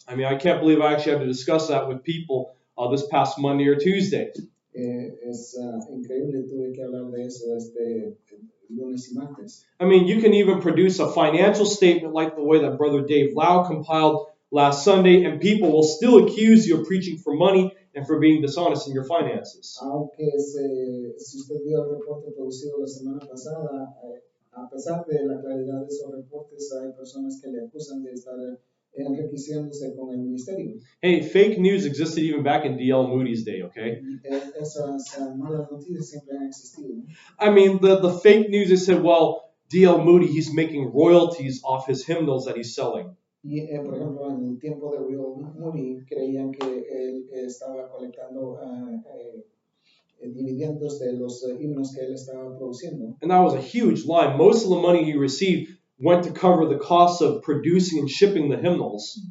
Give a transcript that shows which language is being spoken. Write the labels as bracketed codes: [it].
[en] I mean, I can't believe I actually had to discuss that with people this past Monday or Tuesday. [es] Es increíble, tuve que hablar de eso lunes y martes. [en] I mean, you can even produce a financial statement like the way that Brother Dave Lau compiled last Sunday, and people will still accuse you of preaching for money and for being dishonest in your finances. [es] Aunque si usted vio el reporte producido la semana pasada, a pesar de la claridad de esos reportes, hay personas que le acusan de estar enriqueciéndose con el ministerio. [en] Hey, fake news existed even back in D.L. Moody's day, okay? [es] Esas malas noticias siempre han existido. [en] I mean, the fake news, they said, well, D.L. Moody, he's making royalties off his hymnals that he's selling. [es] Y, por ejemplo, en el tiempo de Will Moody, creían que él estaba colectando dividendos de los himnos que él estaba produciendo. [en] And that was a huge lie. Most of the money he received went to cover the costs of producing and shipping the hymnals.